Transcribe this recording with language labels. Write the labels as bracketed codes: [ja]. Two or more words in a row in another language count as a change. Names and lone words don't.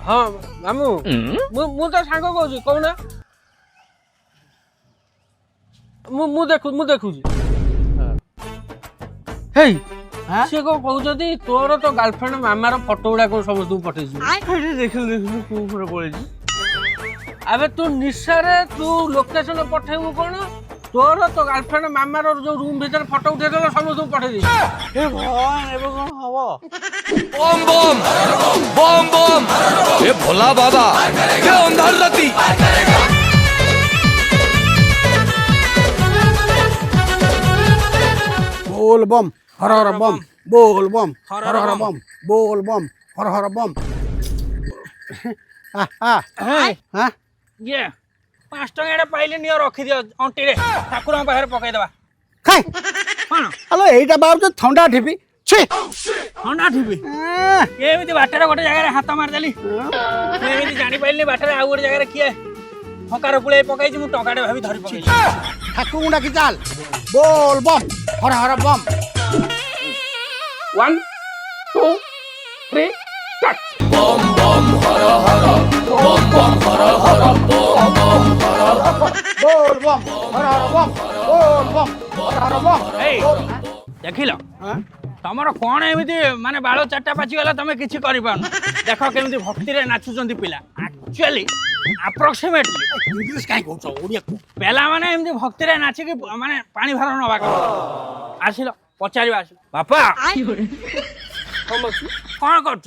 [or] ହଁ ମାମୁଁ ମୁଁ ତ ସାଙ୍ଗ କହୁଛି କହୁନା ମୁଁ ଦେଖୁଛି ହେଇ ସିଏ କଣ କହୁଛନ୍ତି ତୋର ତ ଗାର୍ଲଫ୍ରେଣ୍ଡ ମାମାର ଫଟୋ ଗୁଡା କଣ ସମସ୍ତଙ୍କୁ ପଠେଇଛୁ ଦେଖିଲୁ କୋଉ ଫଟୋ ପଳେଇଛି ଆବେ ତୁ ନିଶାରେ ତୁ ଲୋକେସନ ପଠେଇବୁ କଣ ତୋର ତ ଗାର୍ଲଫ୍ରେଣ୍ଡ ମାମାର ଯୋଉ ରୁମ୍ ଭିତରେ ଫଟୋ ଉଠେଇଦେଲ ସମସ୍ତଙ୍କୁ ପଠେଇ ଦେଇଛୁ ଏ ଭଗବାନ ଏବେ କଣ ହବ? [hi] बम बम बम बम ये भोला बाबा ये अंधार राती बोल बम हर हर बम बोल बम हर हर बम बोल बम हर हर बम हाँ [or] ଇଏ 5 ଟଙ୍କାଟା ପାଇଲେ ନିଅ ରଖିଦିଅ ଅଣ୍ଟିରେ ଠାକୁରଙ୍କ ପାଖରେ ପକେଇଦବା ଖାଇ କଣ ହ୍ୟାଲୋ ଏଇଟା ବାବୁଛୁ ଥଣ୍ଡା ଠିପି ଛି ଥଣ୍ଡା ଠିପି ଏମିତି ବାଟରେ ଗୋଟେ ଜାଗାରେ ହାତ ମାରିଦେଲି ମୁଁ ଏମିତି ଜାଣିପାରିଲି ବାଟରେ ଆଉ ଗୋଟେ ଜାଗାରେ କିଏ ଫଙ୍କାର ପୁଳେଇ ପକେଇଛି ମୁଁ ଟଙ୍କାଟେ ଭାବି ଧରି ପକେଇଛି ଠାକୁରଙ୍କୁ ଡାକି ଚାଲ [hi] बोल बम हर हर बम [or] 1 2 3 [hi] बम बम हर हर बम बम हर हर बम बम हर हर बोल बम हर हर बम बोल बम हर हर बम [or] ଏଇ ଦେଖିଲ ତମର କଣ ଏମିତି ମାନେ ବାଳ ଚାରିଟା ପାଚିଗଲା ତମେ କିଛି କରିପାରୁନ ଦେଖ କେମିତି ଭକ୍ତିରେ ନାଚୁଛନ୍ତି ପିଲା [en] actually approximately [or] ଇଂଲିଶ କାଇଁ କହୁଛ ଓଡ଼ିଆ କୁହ ପିଲାମାନେ ଏମିତି ଭକ୍ତିରେ ନାଚିକି ମାନେ ପାଣି ଭାର ନବା କଥା ଆସିଲ ପଚାରିବା ଆସିଲ ବାପା କଣ କରୁଛ